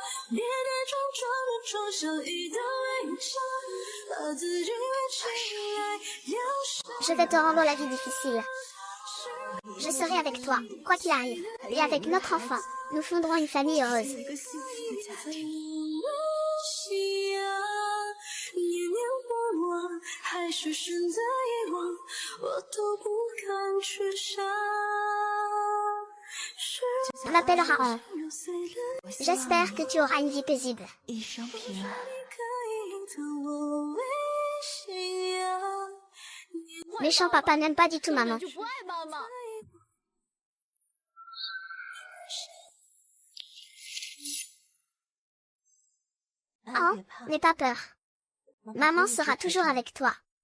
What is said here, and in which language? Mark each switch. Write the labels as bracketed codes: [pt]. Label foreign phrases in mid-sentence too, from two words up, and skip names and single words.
[zh] 跌跌撞撞的装上一道微笑，把自己围起来，要是 [fr] Je vais te rendre la vie difficile. Je serai avec toi, quoi qu'il arrive. Et avec notre enfant, nous fonderons une famille heureuse. [zh] 这个心怎么信仰？念念不忘，还是选择遗忘，我都不敢去想。 [fr] On l'appellera An. J'espère que tu auras une vie paisible. [zh] 一生平安，可以当我为信仰。 [fr] Méchant papa n'aime pas du tout maman. An, n'aie pas peur. Maman sera toujours avec toi.